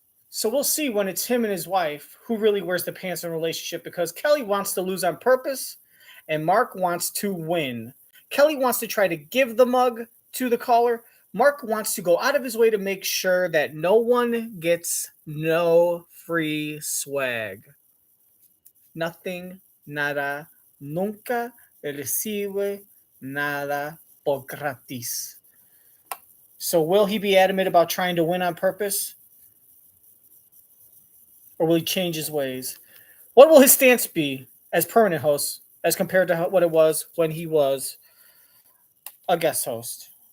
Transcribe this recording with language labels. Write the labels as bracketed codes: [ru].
[en] So we'll see when it's him and his wife who really wears the pants in a relationship, because Kelly wants to lose on purpose and Mark wants to win. Kelly wants to try to give the mug to the caller. Mark wants to go out of his way to make sure that no one gets no free swag. [es] Nothing, nada, nunca recibe nada por gratis. [en] So will he be adamant about trying to win on purpose? Or will he change his ways? What will his stance be as permanent host as compared to what it was when he was a guest host?